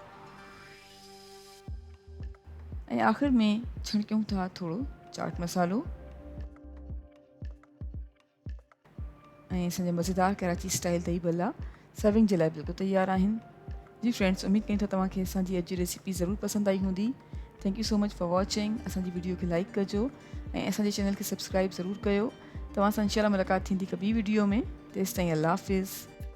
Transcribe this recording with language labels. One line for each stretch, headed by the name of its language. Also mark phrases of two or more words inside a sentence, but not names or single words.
Sindhi: ऐं आख़िर में छणकियूं था थोरो चाट मसालो। ऐं असांजा मज़ेदार कराची स्टाइल दही भल्ला सर्विंग जे लाइ बिल्कुलु तयारु आहिनि। जी फ्रेंड्स, उमेद कयूं था तव्हांखे असांजी अॼु जी रेसिपी ज़रूरु पसंदि आई हूंदी।
English: Thank you so much for watching.
Sindhi: असांजी वीडियो खे लाइक कजो ऐं असांजे चैनल खे सब्सक्राइब ज़रूरु कयो। तव्हां सां इंशाल्लाह मुलाक़ात थींदी हिकु ॿी वीडियो में। तेसिताईं अल्लाह हाफ़िज़।